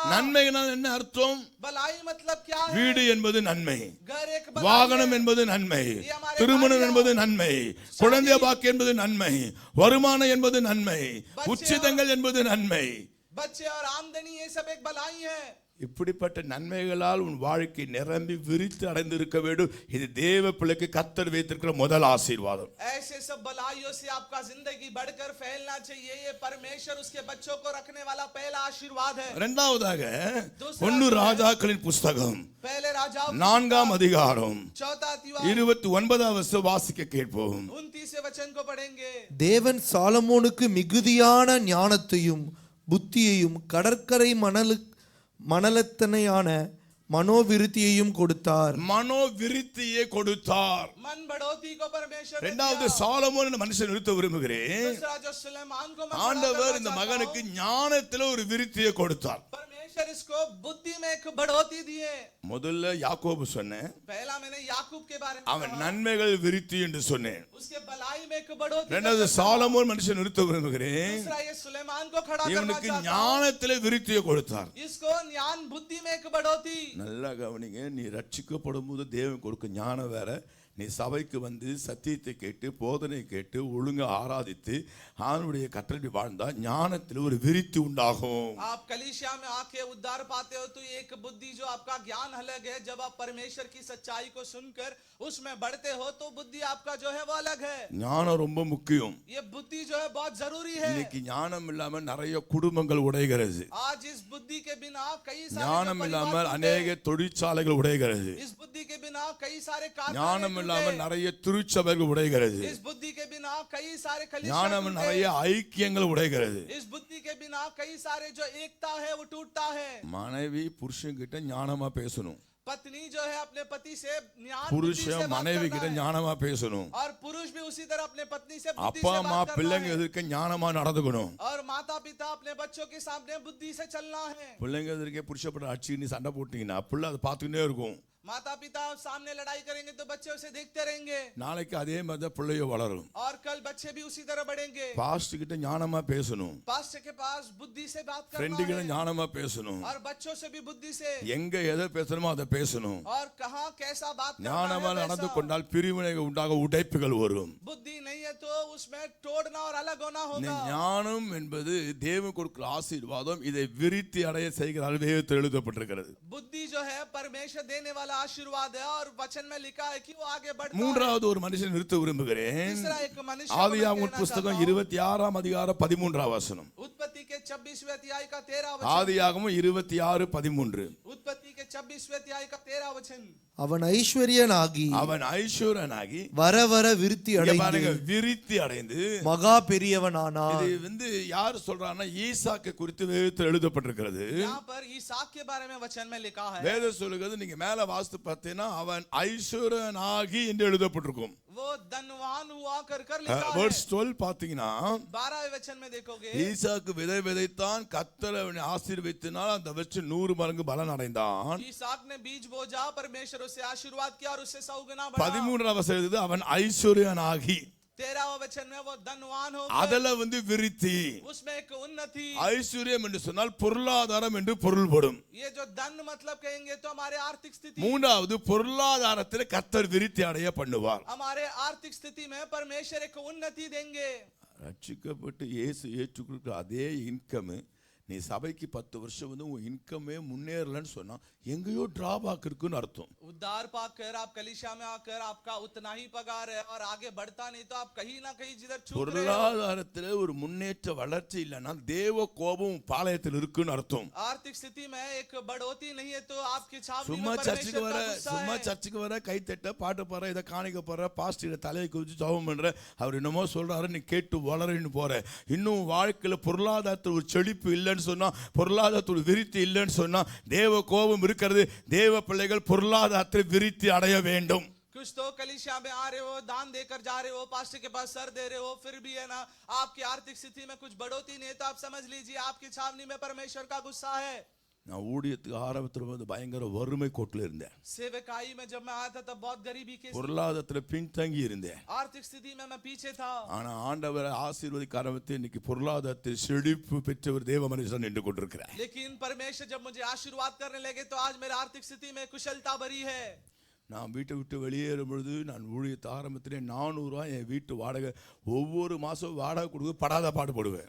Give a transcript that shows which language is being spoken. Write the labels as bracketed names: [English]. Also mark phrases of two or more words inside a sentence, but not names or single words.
[Tamil] நன்மைகள் என்ன அர்த்தம்? [Hindi] भलाई मतलब क्या है? [Tamil] வீடு என்பது நன்மை, [Hindi] घर एक भलाई [Tamil] வாகனம் [Hindi] है। [Tamil] என்பது நன்மை, திருமணம் என்பது நன்மை, குழந்தை பாக்கு என்பது நன்மை, வருமானம் என்பது நன்மை, உச்சிதங்கள் என்பது நன்மை. [Hindi] बच्चे और आमदनी ये सब एक भलाई है। [Tamil] இப்படிப்பட்ட நன்மைகளால் உன் வாழ்க்கை நிரம்பி விரித்து அடைந்திருக்க வேண்டும். இது தேவ பிள்ளைக்கு கர்த்தர் வைத்திருக்கிற முதல் ஆசீர்வாதம். [Hindi] ऐसे सब भलाइयों से आपका जिंदगी बढ़कर फैलना चाहिए, ये परमेश्वर उसके बच्चों को रखने वाला पहला आशीर्वाद है। [Tamil] இரண்டாவதாக 1 ராஜாக்களின் புஸ்தகம் [Hindi] पहले राजाओं [Tamil] 4ஆம் அதிகாரம் [Hindi] 4 अध्याय [Tamil] 29வது வசனம் வாசிக்க கேட்போம். [Hindi] 29 वचन को पढ़ेंगे। [Tamil] தேவன் சாலமோனுக்கு மிகுதியான ஞானத்தையும் புத்தியையும் கடற்கரை மணலத்தனையான மனோவிருத்தியையும் கொடுத்தார். மனோவிருத்தியை கொடுத்தார். [Hindi] मन बढ़ोतरी को परमेश्वर ने [Tamil] இரண்டாவது [Hindi] दिया। [Tamil] சாலமோன் என்ற மனுஷன் நிறுத்த விரும்புகிறேன். [Hindi] दूसरा जो सुलेमान को मैं [Tamil] ஆண்டவர் [Hindi] खड़ा [Tamil] இந்த [Hindi] करना [Tamil] மகனுக்கு [Hindi] चाहता हूं, [Tamil] ஞானத்துல ஒரு விருத்தியை கொடுத்தார். [Hindi] परमेश्वर इसको बुद्धि में एक बढ़ोतरी दिए। [Tamil] முதல்ல யாக்கோபு சொன்னேன், [Hindi] पहला मैंने याकूब के बारे में [Tamil] அவன் [Hindi] कहा, [Tamil] நன்மைகள் விருத்தி என்று சொன்னேன். [Hindi] उसके भलाई में एक बढ़ोतरी। [Tamil] இரண்டாவது சாலமோன் மனுஷன் நிறுத்த விரும்புகிறேன், [Hindi] दूसरा ये सुलेमान को खड़ा करना [Tamil] இவனுக்கு [Hindi] चाहता हूं, [Tamil] ஞானத்திலே விருத்தியை கொடுத்தார். [Hindi] इसको ज्ञान बुद्धि में एक बढ़ोतरी। [Tamil] நல்லா கவனிங்க, நீ ரட்சிக்கப்படும் போது தேவன் கொடுக்க ஞானம் வேற. நீ சபைக்கு வந்து சத்தியத்தை கேட்டு போதனை கேட்டு ஒழுங்கா ஆராதித்து அவனுடைய கட்டளை வாழ்ந்தா ஞானத்தில் ஒரு விருத்தி உண்டாகும். [Hindi] आप कलीसिया में आके उद्धार पाते हो तो एक बुद्धि जो आपका ज्ञान अलग है। जब आप परमेश्वर की सच्चाई को सुनकर उसमें बढ़ते हो तो बुद्धि आपका जो है वो अलग है। [Tamil] ஞானம் ரொம்ப முக்கியம். [Hindi] ये बुद्धि जो है बहुत जरूरी है। [Tamil] இன்னைக்கு ஞானம் இல்லாம நிறைய குடும்பங்கள் உடைகிறது. [Hindi] आज इस बुद्धि के बिना कई सारे [Tamil] ஞானம் [Hindi] जो [Tamil] இல்லாமல் [Hindi] परिवार [Tamil] அநேக தொழிற்சாலைகள் உடைகிறது. [Hindi] टूटे। इस बुद्धि के बिना कई सारे कारखाने [Tamil] ஞானம் [Hindi] टूटे। [Tamil] இல்லாமல் நிறைய திருச்சபைகள் உடைகிறது. [Hindi] इस बुद्धि के बिना कई सारे कलीसिया [Tamil] ஞானம் [Hindi] टूटे। [Tamil] நிறைய ஐக்கியங்கள் உடைகிறது. [Hindi] इस बुद्धि के बिना कई सारे जो एकता है वो टूटता है। [Tamil] மனைவி புருஷன் கிட்ட ஞானமா பேசணும். [Hindi] पत्नी जो है अपने पति से ज्ञान बुद्धि से [Tamil] புருஷன் [Hindi] बात [Tamil] மனைவி [Hindi] करना [Tamil] கிட்ட [Hindi] है। [Tamil] ஞானமா பேசணும். [Hindi] और पुरुष भी उसी तरह अपने पत्नी से बुद्धि [Tamil] அப்பா [Hindi] से [Tamil] அம்மா [Hindi] बात करना [Tamil] பிள்ளைங்க [Hindi] है। [Tamil] எதிர்க்க ஞானமா நடந்துக்கணும். [Hindi] और माता पिता अपने बच्चों के सामने बुद्धि से चलना है। [Tamil] பிள்ளைங்க எதிர்க்க புருஷப்பட அடிச்சு நீ சண்டை போட்டீங்கன்னா பிள்ளை அதை பார்த்துக்கிட்டே இருக்கும். [Hindi] माता पिता सामने लड़ाई करेंगे तो बच्चे उसे देखते रहेंगे [Tamil] நாளைக்கு அதே மாதிரி தான் பிள்ளைய வளரும். [Hindi] और कल बच्चे भी उसी तरह बढ़ेंगे। [Tamil] பாஸ்டர் கிட்ட ஞானமா பேசணும். [Hindi] पास्टर के पास बुद्धि से बात [Tamil] ஃப்ரெண்டு [Hindi] करना [Tamil] கிட்ட [Hindi] है [Tamil] ஞானமா பேசணும். [Hindi] और बच्चों से भी बुद्धि से। [Tamil] எங்க எதை பேசணுமோ அதை பேசணும். [Hindi] और कहाँ कैसा बात करना [Tamil] ஞானமா [Hindi] है [Tamil] நடந்து [Hindi] वैसा। [Tamil] கொண்டால் பிரிவினை உண்டாக உடைப்புகள் வரும். [Hindi] बुद्धि नहीं है तो उसमें तोड़ना और अलग होना [Tamil] இந்த [Hindi] होगा। [Tamil] ஞானம் என்பது தேவன் கொடுக்கிற ஆசீர்வாதம். இதை விருத்தி அடைய செய்கிறார். வேதத்தில் எழுதப்பட்டிருக்கிறது. [Hindi] बुद्धि जो है परमेश्वर देने वाला आशीर्वाद है और वचन में लिखा है कि वो आगे बढ़ता है। [Tamil] மூன்றாவது ஒரு மனுஷன் நிறுத்த விரும்புகிறேன். [Hindi] तीसरा एक मनुष्य को मैं [Tamil] ஆதியாகமம் [Hindi] कहना [Tamil] புஸ்தகம் [Hindi] चाहता हूं। [Tamil] 26ஆம் அதிகாரம் 13ஆம் வசனம். [Hindi] उत्पत्ति के 26वें अध्याय का 13 वचन। [Tamil] ஆதியாகமம் 26:13. [Hindi] उत्पत्ति के 26वें अध्याय का 13 वचन। [Tamil] அவன் ஐஸ்வர்யனாகி அவன் ஐஸ்வரனாகி வர வர விருத்தி இங்க அடைந்து பாருங்க, விருத்தி அடைந்து. மகா பெரியவனானான். இது வந்து யார் சொல்றான்னா ஈசாக்கு குறித்து வேதத்தில் எழுதப்பட்டிருக்கிறது. [Hindi] यहाँ पर ईसाक के बारे में वचन में लिखा है। [Tamil] வேதம் சொல்லுகிறது, நீங்க மேல வாசித்து பார்த்தீங்கன்னா அவன் ஐஸ்வரனாகி என்று எழுதப்பட்டிருக்கும். [Hindi] वो धनवान हुआ कर लिखा है। [Tamil] verse 12 பாத்தீங்கன்னா [Hindi] 12वें वचन में देखोगे [Tamil] ஈசாக்கு விதை விதைத்தான், கர்த்தர் அவனை ஆசீர்வதித்தனால் அந்த வச்சு 100 மடங்கு பலன் அடைந்தான். [Hindi] ईसाक ने बीज बोजा, परमेश्वर उसे आशीर्वाद किया और उससे 100 गुना बढ़ा। [Tamil] 13ஆம் வசனம் அவன் ஐஸ்வர்யனாகி. [Hindi] 13वां वचन में वो धनवान हो [Tamil] அதுல வந்து விருத்தி. [Hindi] उसमें एक उन्नति। [Tamil] ஐஸ்வர்யம் என்று சொன்னால் பொருளாதாரம் என்று பொருள்படும். [Hindi] ये जो धन मतलब कहेंगे तो हमारे आर्थिक स्थिति। [Tamil] மூன்றாவது பொருளாதாரத்தில் கர்த்தர் விருத்தி அடைய பண்ணுவார். [Hindi] हमारे आर्थिक स्थिति में परमेश्वर एक उन्नति देंगे। [Tamil] ரட்சிக்கப்பட்டு இயேசு ஏற்றுக்கொடுக்கிற அதே இன்கம் நீ சபைக்கு 10 வருஷம் வந்து உன் இன்கமே முன்னேறலன்னு சொன்னா எங்கேயோ டிராபேக் இருக்குன்னு அர்த்தம். [Hindi] उद्धार पाकर आप कलीसिया में आकर आपका उतना ही पगार है और आगे बढ़ता नहीं तो आप कहीं ना कहीं जिधर चूक रहे हो। [Tamil] பொருளாதாரத்தில் ஒரு முன்னேற்ற வளர்ச்சி இல்லைன்னா தேவ கோபம் பாளையத்தில் இருக்குன்னு அர்த்தம். [Hindi] आर्थिक स्थिति में एक बढ़ोतरी नहीं है तो आपकी छावनी [Tamil] சும்மா [Hindi] में [Tamil] சர்ச்சுக்கு [Hindi] परमेश्वर [Tamil] வர [Hindi] का गुस्सा [Tamil] சும்மா [Hindi] है। [Tamil] சர்ச்சுக்கு வர கை தட்ட பாட்டு பாடுற இதை காணிக்க போற பாஸ்டர் தலையை குதிச்சு ஜெபம் பண்ற அவர் என்னமோ சொல்றாரு நீ கேட்டு வளரன்னு போற. இன்னும் வாழ்க்கையில பொருளாதாரத்தில் ஒரு செழிப்பு இல்லைன்னு சொன்னா, பொருளாதாரத்தில் விருத்தி இல்லைன்னு சொன்னா தேவ கோபம் இருக்கிறது. தேவ பிள்ளைகள் பொருளாதாரத்தில் விருத்தி அடைய வேண்டும். [Hindi] कुछ तो कलीसिया में आ रहे हो, दान देकर जा रहे हो, पास्टर के पास सर दे रहे हो, फिर भी है ना आपकी आर्थिक स्थिति में कुछ बढ़ोतरी नहीं है तो आप समझ लीजिए आपकी छावनी में परमेश्वर का गुस्सा है। [Tamil] நான் ஊழியத்துக்கு ஆரம்பத்தில் வந்து பயங்கர வறுமை கோட்டில் இருந்தேன். [Hindi] सेवकाई में जब मैं आया था तब बहुत गरीबी के [Tamil] பொருளாதாரத்தில் பின்தங்கி இருந்தேன். [Hindi] आर्थिक स्थिति में मैं पीछे था। [Tamil] ஆனா ஆண்டவர் ஆசீர்வதிக்க ஆரம்பித்து இன்னைக்கு பொருளாதாரத்தில் செழிப்பு பெற்றவர் தேவ மனுஷன் நின்று கொண்டிருக்கிறார். [Hindi] लेकिन परमेश्वर जब मुझे आशीर्वाद करने लगे तो आज मेरी आर्थिक स्थिति में कुशलता भरी है। [Tamil] நான் வீட்டை விட்டு வெளியேறும் பொழுது நான் ஊழியத்தை ஆரம்பத்திலே 400 ரூபாய் என் வீட்டு வாடகை ஒவ்வொரு மாதம் வாடகை கொடுக்க படாத பாடுபடுவேன்.